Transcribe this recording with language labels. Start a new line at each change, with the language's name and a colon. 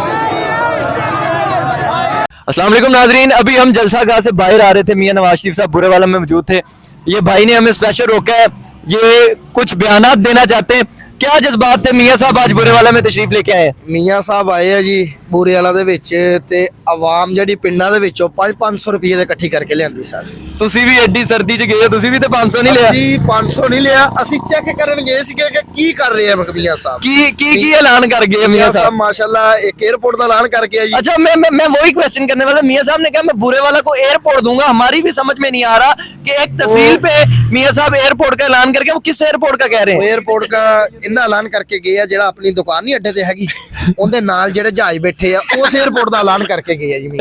Hindi: अस्सलाम वालेकुम नाजरीन, अभी हम जलसा गाह से बाहर आ रहे थे, मियां नवाज शरीफ साहब बुरे वाला में मौजूद थे। ये भाई ने हमें स्पेशल रोका है, ये कुछ बयानात देना चाहते हैं। क्या जज्बात थे मियां साहब, आज बुरे वाला में तशरीफ लेके आए?
Punjabi: ਮੀਆਂ ਸਾਹਿਬ ਆਏ ਆ ਜੀ ਬੂਰੇ ਵਾਲਾ ਦੇ ਵਿੱਚ ਤੇ ਆਵਾਮ ਜਿਹੜੀ ਪਿੰਡਾਂ ਦੇ ਵਿੱਚੋਂ 500 ਰੁਪਏ ਦੇ ਇਕੱਠੀ ਕਰਕੇ ਲਿਆਂਦੀ ਸਰ। ਤੁਸੀਂ ਵੀ ਐਡੀ ਸਰਦੀ ਚ ਗਏ, ਤੁਸੀਂ ਵੀ ਤੇ 500 ਨਹੀਂ ਲਿਆ? ਅਸੀਂ 500 ਨਹੀਂ ਲਿਆ, ਅਸੀਂ ਚੈੱਕ ਕਰਨ ਗਏ ਸੀਗੇ ਕਿ ਕੀ ਕਰ ਰਹੇ ਆ ਮੀਆਂ ਸਾਹਿਬ।
Hindi: ਕੀ ऐलान कर गए मियां साहब? माशाल्लाह एक एयरपोर्ट का ऐलान करके आ जी। अच्छा, मैं वही क्वेश्चन करने वाला। मियां साहब ने कहा मैं बुरे वाला को एयरपोर्ट दूंगा। हमारी भी समझ में नहीं आ रहा कि एक तहसील पे मियां साहब एयरपोर्ट का ऐलान करके, वो किस एयरपोर्ट का कह रहे हैं? एयरपोर्ट का इन्ना ऐलान करके गए आ
Punjabi: ਜਿਹੜਾ ਆਪਣੀ ਦੁਕਾਨ ਨਹੀਂ ਅੱਡੇ ਤੇ ਹੈਗੀ ਉਹਦੇ ਨਾਲ ਜਿਹੜੇ ਜਹਾਜ਼ ਬੈਠੇ ਆ
Hindi: उस एयरपोर्ट का ऐलान करके गए हैं जी।